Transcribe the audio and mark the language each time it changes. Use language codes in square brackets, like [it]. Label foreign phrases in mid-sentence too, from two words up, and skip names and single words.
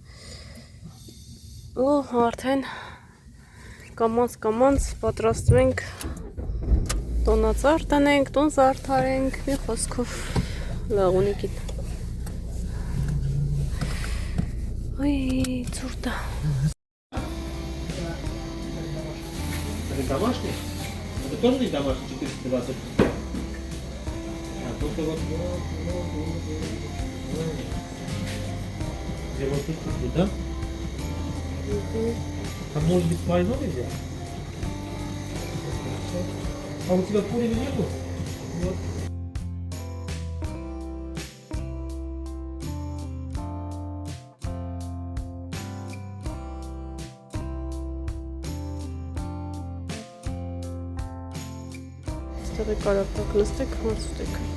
[hy] ու արդեն կամանց պատրաստում ենք տոնածառ տնենք, տոն զարդարենք, մի խոսքով լաղունիկին։ Ոյ, ցուրտ է։ [ru] Это домашний? Это тоже не домашний 420? А только вот... Где вот тут, да? А может быть двойной нельзя? А у тебя курицы нету? Вот. [hy] Ստեղի կարապ տակ նստեք, հարց ուտեք։